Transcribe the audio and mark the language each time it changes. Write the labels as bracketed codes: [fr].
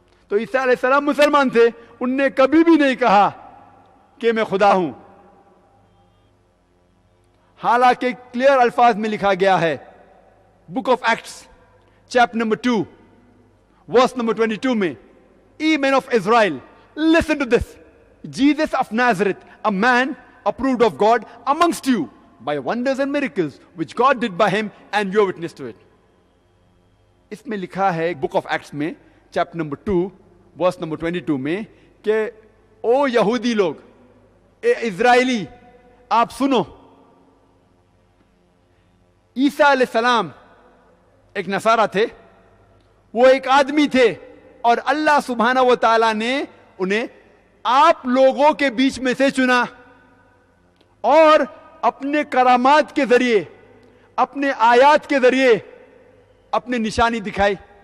[ur] تو عیسیٰ علیہ السلام مسلمان تھے, ان نے کبھی بھی نہیں کہا کہ میں خدا ہوں. حالانکہ کلیئر الفاظ میں لکھا گیا ہے book of acts chapter number 2 verse number 22 میں, [en] Ye men of Israel, listen to this. Jesus of Nazareth, a man approved of God amongst you by wonders and miracles which God did by him, and you are witness to it. [ur] اس میں لکھا ہے book of acts میں chapter number 2 verse number 22 میں کہ او یہودی لوگ, اے اسرائیلی آپ سنو, عیسیٰ علیہ السلام ایک نصارہ تھے, وہ ایک آدمی تھے, اور اللہ سبحانہ و تعالیٰ نے انہیں آپ لوگوں کے بیچ میں سے چنا اور اپنے کرامات کے ذریعے, اپنے آیات کے ذریعے اپنے نشانی دکھائی.